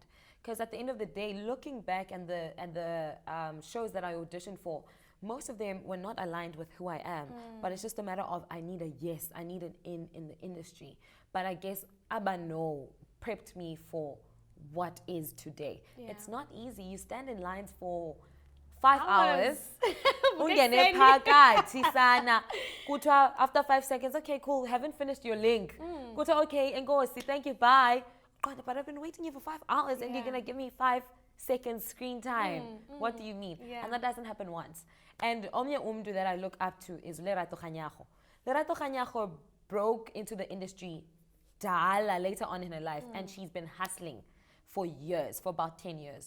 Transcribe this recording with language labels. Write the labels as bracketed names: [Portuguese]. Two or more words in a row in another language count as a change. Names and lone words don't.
[English] Because at the end of the day, looking back and the shows that I auditioned for, most of them were not aligned with who I am. But it's just a matter of I need a yes, I need an in the industry. But I guess Abano prepped me for what is today. Yeah. It's not easy. You stand in lines for 5 hours. [Xhosa] Ungene Ungene phakathi sana. [English] Kuthiwa after 5 seconds, okay, cool, haven't finished your link. [Xhosa] Kuthiwa, okay, Enkosi, [English] thank you, bye. God, but I've been waiting here for 5 hours and you're Yeah. gonna give me 5 seconds screen time. What do you mean? Yeah. And that doesn't happen once. And Omya Umdu that I look up to is Lerato Khanyago. Lerato Khanyago broke into the industry later on in her life and she's been hustling for years, for about 10 years.